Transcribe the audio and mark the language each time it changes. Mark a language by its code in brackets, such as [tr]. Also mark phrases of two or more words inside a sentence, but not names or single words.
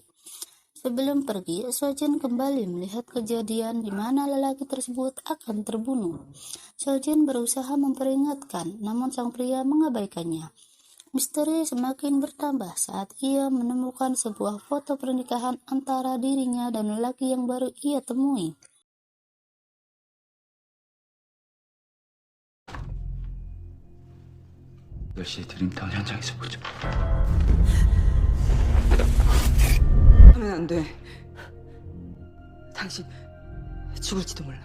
[id] Sebelum pergi, Sojin kembali melihat kejadian di mana lelaki tersebut akan terbunuh. Sojin berusaha memperingatkan, namun sang pria mengabaikannya. Misteri semakin bertambah saat ia menemukan sebuah foto pernikahan antara dirinya dan lelaki yang baru ia temui. [ko] 시 드림타운 현장에서 보죠. 하면 안 돼. 당신 죽을지도 몰라.